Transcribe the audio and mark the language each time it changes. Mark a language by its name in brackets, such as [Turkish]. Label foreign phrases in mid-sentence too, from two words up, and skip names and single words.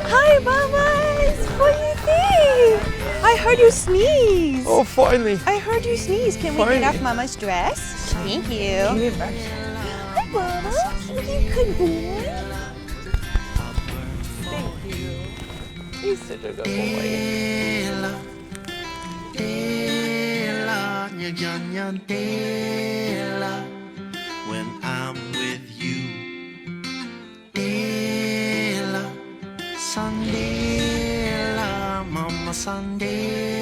[English] Hi, mamas. What do you think? I heard you sneeze. oh, finally. I heard you sneeze. Can we Finally. get off Mama's dress? Thank you. Hi, Mama. You good boy. Thank you. He's such a good boy. Ela, ela, nya nya nya ela, when I'm with you. Ela, Sandela, Mama Sandela.